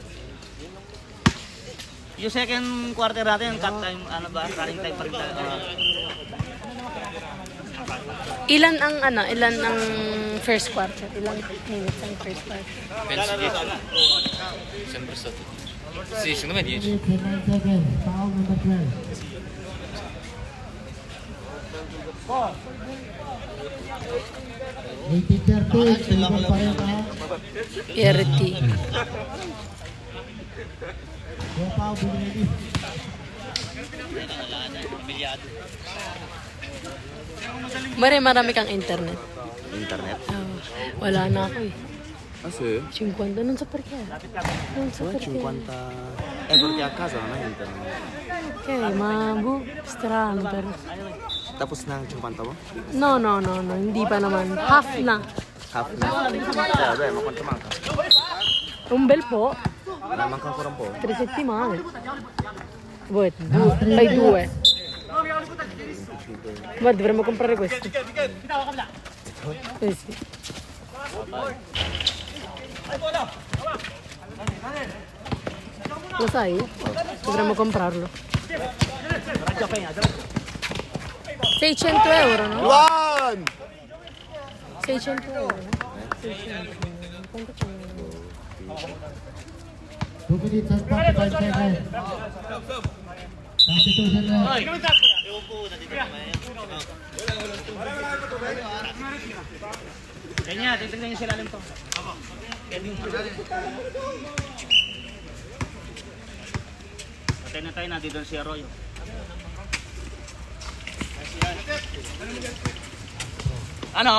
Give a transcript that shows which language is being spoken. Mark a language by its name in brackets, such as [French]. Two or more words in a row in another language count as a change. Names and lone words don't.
[Filipino] Yung [English] second quarter [Filipino] natin, [English] cut time, [Filipino] ano ba? [English] Running time [Filipino] pa rin tayo. Ilan ang [English] first quarter? [Filipino] Ilang minutes ang [English] first quarter? [Filipino] Siyempre sa ito. [Italian] Sì, secondo me 10. [English] 3 minutes and 9 seconds. Foul number 12. Favor [Filipino] pa rin ha. [English] PRT. Go foul, be ready. [Filipino] Marami kang internet. Internet? Oh, wala na ako eh. Kasi? 50 nun sa parke. Nun sa parke. 50. [Italian] Perché a casa non hai internet. Okay, mabu. Strano pero. [Filipino] Tapos na ang 50 mo? No. Hindi pa naman. Half na. Half na. [Italian] Vabbè, ma quanto manca? Un bel po. Manca ancora un po'. 3 settimane. Boh, fai 2. Ma dovremmo comprare questo. Eh sì. Lo sai? Dovremmo comprarlo. 600 euro, no? [English] One! [Italian] 600 euro, no? 600. Quanto c'è? [English] 2 minutes and 45 seconds. Substitution rule. [Filipino] Ganyan, titignan niyo sila lang to. Patay na tayo, nandito si Arroyo. Ano?